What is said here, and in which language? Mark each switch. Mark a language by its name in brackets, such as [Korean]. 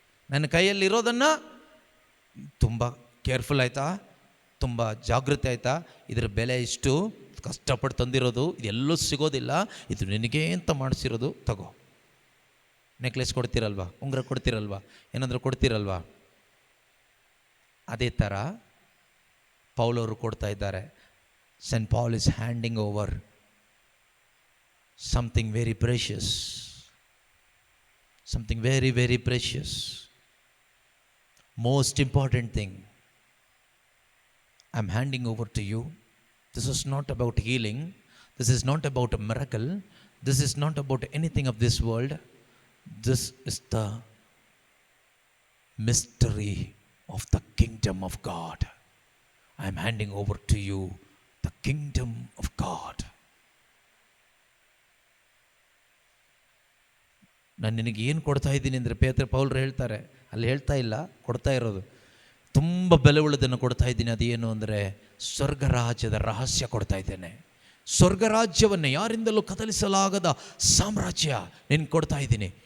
[Kannada] ನನ್ನ ಕೈಯಲ್ಲಿರೋದನ್ನು ತುಂಬ ಕೇರ್ಫುಲ್ ಆಯಿತಾ, ತುಂಬ ಜಾಗೃತಿ ಆಯಿತಾ, ಇದರ ಬೆಲೆ ಇಷ್ಟು, ಕಷ್ಟಪಟ್ಟು ತಂದಿರೋದು, ಇದೆಲ್ಲೂ ಸಿಗೋದಿಲ್ಲ, ಇದು ನಿನಗೆ ಅಂತ ಮಾಡಿಸಿರೋದು, ತಗೋ. ನೆಕ್ಲೆಸ್ ಕೊಡ್ತೀರಲ್ವಾ, ಉಂಗುರ ಕೊಡ್ತೀರಲ್ವಾ, ಏನಾದರೂ ಕೊಡ್ತೀರಲ್ವಾ, ಅದೇ ಥರ ಪೌಲವರು ಕೊಡ್ತಾ ಇದ್ದಾರೆ. [English] Saint Paul is handing over something very precious, something very, very precious, most important thing. I'm handing over to you. This is not about healing. This is not about a miracle. This is not about anything of this world. This is the mystery of the kingdom of God. I'm handing over to you the kingdom of God. [Kannada] ನಾನು ನಿನಗೆ ಏನು ಕೊಡ್ತಾ ಇದ್ದೀನಿ ಅಂದರೆ ಪೌಲರು ಹೇಳ್ತಾರೆ, ಅಲ್ಲಿ ಹೇಳ್ತಾ ಇಲ್ಲ, ಕೊಡ್ತಾ ಇರೋದು ತುಂಬ ಬೆಲೆ ಉಳ್ಳದನ್ನು ಕೊಡ್ತಾ ಇದ್ದೀನಿ. ಅದೇನು ಅಂದರೆ ಸ್ವರ್ಗರಾಜ್ಯದ ರಹಸ್ಯ ಕೊಡ್ತಾ ಇದ್ದೇನೆ. ಸ್ವರ್ಗರಾಜ್ಯವನ್ನು ಯಾರಿಂದಲೂ ಕದಲಿಸಲಾಗದ ಸಾಮ್ರಾಜ್ಯ ನಿನಗೆ ಕೊಡ್ತಾ ಇದ್ದೀನಿ.